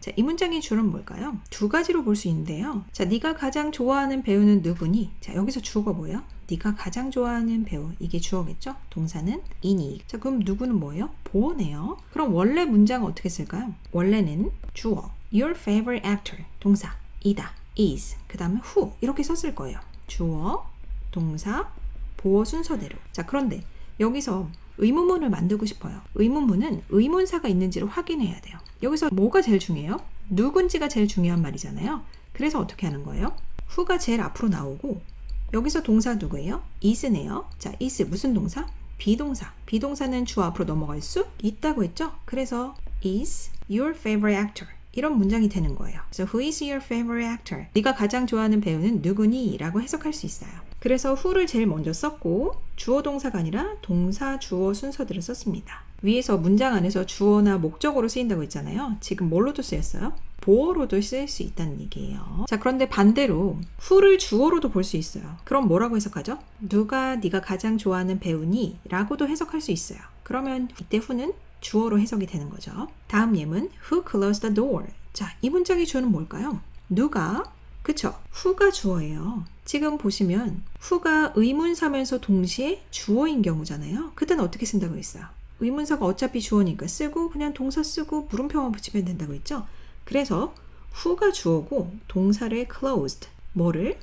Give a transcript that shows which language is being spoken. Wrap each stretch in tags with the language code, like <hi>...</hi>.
<ko>자, 이 문장의 주어는 뭘까요? 두 가지로 볼 수 있는데요. 자, 네가 가장 좋아하는 배우는 누구니? 자, 여기서 주어가 뭐예요? 네가 가장 좋아하는 배우. 이게 주어겠죠? 동사는 이니. 자, 그럼 누구는 뭐예요? 보어네요. 그럼 원래 문장은 어떻게 쓸까요? 원래는 주어</ko> <en>your favorite actor.</en> <ko>동사 이다. is. 그 다음에 who. 이렇게 썼을 거예요. 주어, 동사, 보어 순서대로. 자, 그런데 여기서 의문문을 만들고 싶어요. 의문문은 의문사가 있는지를 확인해야 돼요. 여기서 뭐가 제일 중요해요? 누군지가 제일 중요한 말이잖아요. 그래서 어떻게 하는 거예요? who가 제일 앞으로 나오고 여기서 동사 누구예요? is네요. 자, is 무슨 동사? 비동사. 비동사는 주어 앞으로 넘어갈 수 있다고 했죠? 그래서</ko> <en>is your favorite actor.</en> <ko>이런 문장이 되는 거예요.</ko> <en>So who is your favorite actor?</en> <ko>네가 가장 좋아하는 배우는 누구니? 라고 해석할 수 있어요. 그래서 who를 제일 먼저 썼고 주어 동사가 아니라 동사 주어 순서대로 썼습니다. 위에서 문장 안에서 주어나 목적어로 쓰인다고 했잖아요. 지금 뭘로도 쓰였어요? 보어로도 쓰일 수 있다는 얘기예요. 자, 그런데 반대로 who를 주어로도 볼 수 있어요. 그럼 뭐라고 해석하죠? 누가 네가 가장 좋아하는 배우니? 라고도 해석할 수 있어요. 그러면 이때 who는 주어로 해석이 되는 거죠. 다음 예문</ko> <en>Who closed the door?</en> <ko>자, 이 문장의 주어는 뭘까요? 누가? 그쵸? who가 주어예요. 지금 보시면 who가 의문사면서 동시에 주어인 경우잖아요. 그때는 어떻게 쓴다고 했어요? 의문사가 어차피 주어니까 쓰고 그냥 동사 쓰고 물음표만 붙이면 된다고 했죠? 그래서 who가 주어고 동사를 closed, 뭐를?</ko>